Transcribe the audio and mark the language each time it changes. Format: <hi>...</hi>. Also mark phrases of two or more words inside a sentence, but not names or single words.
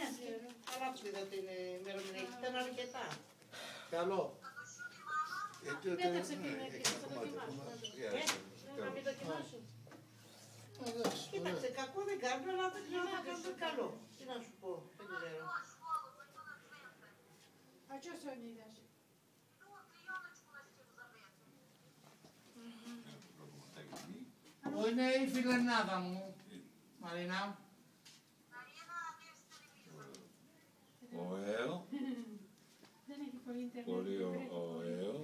<el>Καλά που είδα την ημερομηνία. Ήταν αρκετά. Καλό. Δεν τα ξεκινήσει, θα το δοκιμάσω. Να μην δοκιμάσω. Κοίταξε, κακό δεν κάνω, αλλά δεν ξέρω να κάνω καλό. Τι να σου πω, δεν ξέρω.</el> <uk>А чого сьогодні йдеш?</uk> <el>Πού είναι η φιλενάδα μου, Μαρίνα? Ο Ελ. Δεν έχει πολύ ίντερνετ. Πολύ ωραίο.</el>